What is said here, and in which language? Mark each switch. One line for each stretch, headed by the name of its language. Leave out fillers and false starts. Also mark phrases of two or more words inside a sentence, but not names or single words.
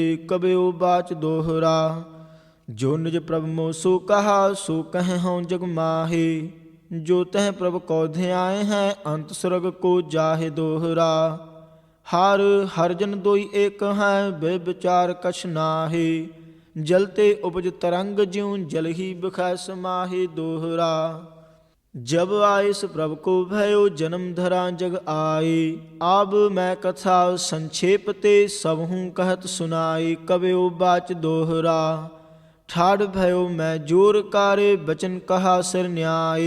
Braj: ਕਬਿਓ ਬਾਚ ਦੋਹਰਾ। ਜੋ ਨਿਜ ਪ੍ਰਭ ਮੋ ਸੋ ਕਹਾ, ਸੋ ਕਹਿ ਹਉ ਜਗ ਮਾਹੇ। ਜੋ ਤਹ ਪ੍ਰਭ ਕੋ ਧਿਆਏ ਹੈ, ਅੰਤ ਸੁਰਗ ਕੋ ਜਾਹੇ। ਦੋਹਰਾ। ਹਰ ਹਰ ਜਨ ਦੋਈ ਏਕ ਹੈ, ਬੇਵਿਚਾਰ ਕਛ ਨਾਹੇ। ਜਲ ਤੇ ਉਪਜ ਤਰੰਗ, ਜਿਉ ਜਲ ਹੀ ਬਿਖੈ ਸਮਾਹੇ। ਦੋਹਰਾ। जब आयस प्रभ को भयो, जन्म धरा जग आए। अब मैं कथा संक्षेप ते, सबहूँ कहत सुनाए। कबयो बाच दोहरा। ठाड़ भयो मैं जोर कारे, बचन कहा सिर न्याय।